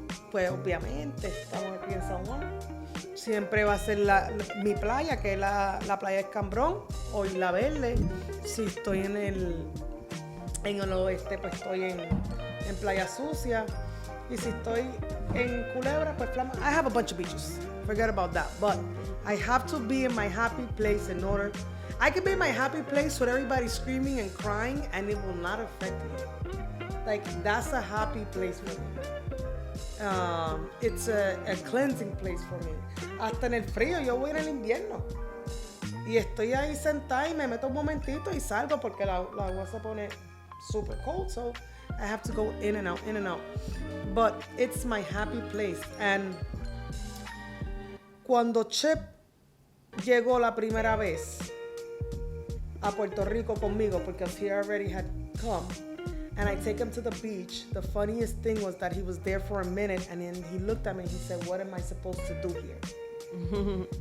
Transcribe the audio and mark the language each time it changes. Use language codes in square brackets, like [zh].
[es] Pues obviamente estamos aquí en San Juan. Siempre va a ser mi playa, que es la playa Escambrón o Isla Verde. Si estoy en el oeste, pues estoy en Playa Sucia. Y si estoy en Culebra, pues Flama. [en] I have a bunch of beaches. Forget about that. But I have to be in my happy place in order. I can be in my happy place with everybody screaming and crying, and it will not affect me. Like, that's a happy place for me. It's a cleansing place for me. [es] Hasta en el frío, yo voy en el invierno. Y estoy ahí sentada y me meto un momentito y salgo porque la agua se pone [en] super cold. So I have to go in and out, in and out. But it's my happy place. And [es] cuando Chip llegó la primera vez a Puerto Rico conmigo, [en] because he already had come, and I take him to the beach, the funniest thing was that he was there for a minute, and then he looked at me and he said, "What am I supposed to do here?"